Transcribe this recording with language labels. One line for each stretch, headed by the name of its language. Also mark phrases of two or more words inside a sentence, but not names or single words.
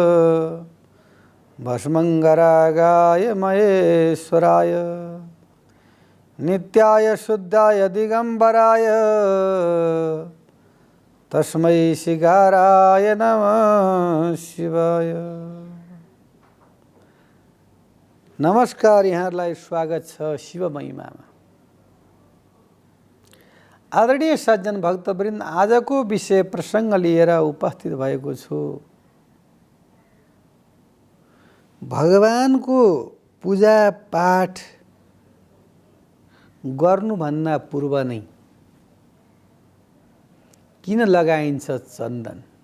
Sanskrit: भस्मङ्गरागाय महेश्वराय नित्याय शुद्धाय दिगम्बराय तस्मै शिगाराय नमः शिवाय।
Nepali: नमस्कार, यहाँहरूलाई स्वागत छ शिव महिमामा। आदरणीय सज्जन भक्तवृन्द, आजको विषय प्रसङ्ग लिएर उपस्थित भएको छु। भगवानको पूजा पाठ गर्नुभन्दा पूर्व नै किन लगाइन्छ चन्दन?